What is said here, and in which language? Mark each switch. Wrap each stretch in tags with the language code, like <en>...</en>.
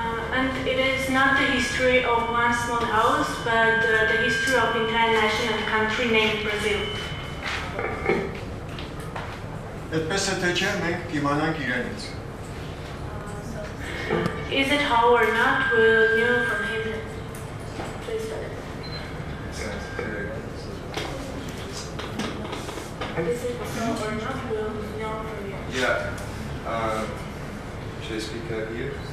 <en>And it is not the history of one small house, but the history of entire nation and country named Brazil.</en> <hy>Այդպես է թե չէ, մենք կիմանանք իրենից։</hy> <en>Is it how or not, we'll know from him. Please tell it. Is it so or not, we'll know from you. Yeah. Should I speak here?</en>